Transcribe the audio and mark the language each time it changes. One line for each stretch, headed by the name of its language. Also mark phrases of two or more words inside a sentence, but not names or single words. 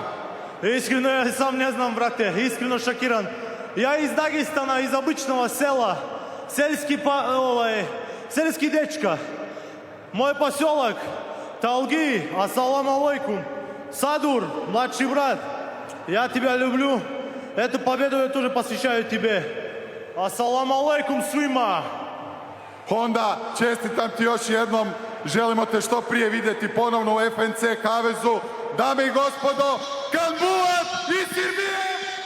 Serbian: Iskreno, ja sam ne znam, brate, iskreno šokiran. Ja iz Dagestana, iz običnog sela, selski dečka. Moj poselak, Talgi,
Arabic: السلام عليكم.
Serbian: Sadur, mladši brat,
Russian: я тебя люблю. Эту победу я тоже посвящаю тебе.
Arabic: السلام عليكم
Serbian: svima.
Croatian: Honda, čestitam ti još jednom. Želimo te što prije vidjeti ponovno u FNC kavezu. Dame i gospodo, Kan Bulat iz Srbije!